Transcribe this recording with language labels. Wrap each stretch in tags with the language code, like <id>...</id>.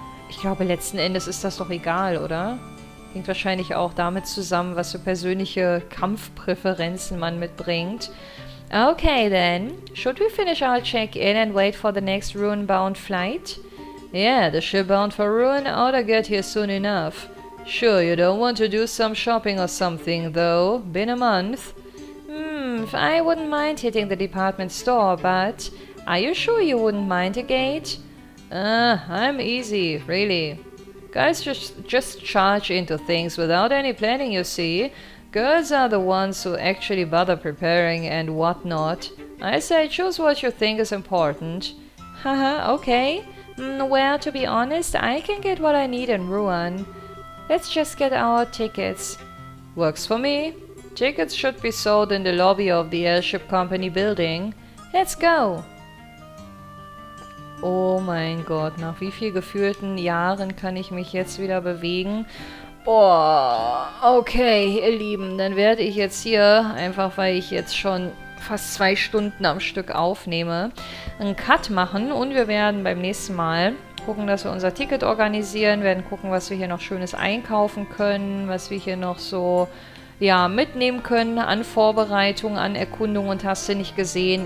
<de>Ich glaube, letzten Endes ist das doch egal, oder? Hängt wahrscheinlich auch damit zusammen, was für persönliche Kampfpräferenzen man mitbringt.</de> <en>Okay then, should we finish our check-in and wait for the next Ruin-bound flight? Yeah, the ship bound for Ruin ought to get here soon enough. Sure, you don't want to do some shopping or something, though. Been a month. I wouldn't mind hitting the department store, but are you sure you wouldn't mind a gate? I'm easy, really. Guys just charge into things without any planning, you see. Girls are the ones who actually bother preparing and whatnot. I say choose what you think is important. Haha, okay. Well, to be honest, I can get what I need in Ruin. Let's just get our tickets. Works for me. Tickets should be sold in the lobby of the Airship Company building. Let's go!</en> <de>Oh mein Gott, nach wie viel gefühlten Jahren kann ich mich jetzt wieder bewegen? Boah, okay, ihr Lieben, dann werde ich jetzt hier, einfach weil ich jetzt schon fast 2 Stunden am Stück aufnehme, einen Cut machen und wir werden beim nächsten Mal gucken, dass wir unser Ticket organisieren, werden gucken, was wir hier noch Schönes einkaufen können, was wir hier noch so mitnehmen können an Vorbereitung, an Erkundung und hast du nicht gesehen.</de>